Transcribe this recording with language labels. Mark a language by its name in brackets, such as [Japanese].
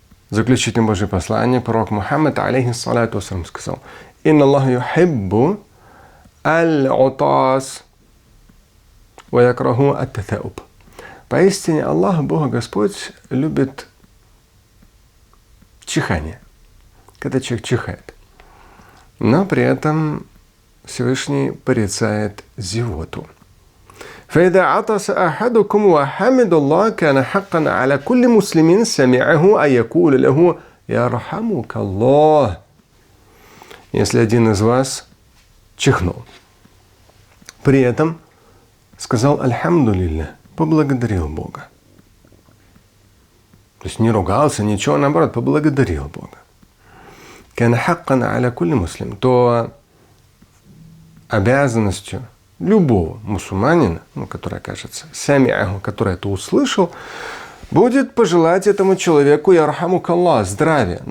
[Russian] Заключительное Божье послание пророк Мухаммад, алейхиссалату вассалям, сказал: [Arabic] «Инна Аллаха юхиббу аль-утас ва якраху ат-татауб». [Russian] Поистине Аллах, Бог Господь, любит чихание, когда человек чихает. Но при этом Всевышний порицает зевоту. [Arabic] فإذا عطس أحدكم وحمد الله كان حقا على كل مسلم سمعه أن يقول له يرحمك الله. [Russian] Если один из вас чихнул, при этом сказал «Альхамдулилля», поблагодарил Бога. То есть не ругался, ничего, наоборот, поблагодарил Бога. [Arabic] «Кана хаккан аля кулли муслим», [Russian] то обязанностью любого мусульманина, который окажется самиаху, который это услышал, будет пожелать этому человеку [Arabic] ярхамук Аллах, [Russian] здравия.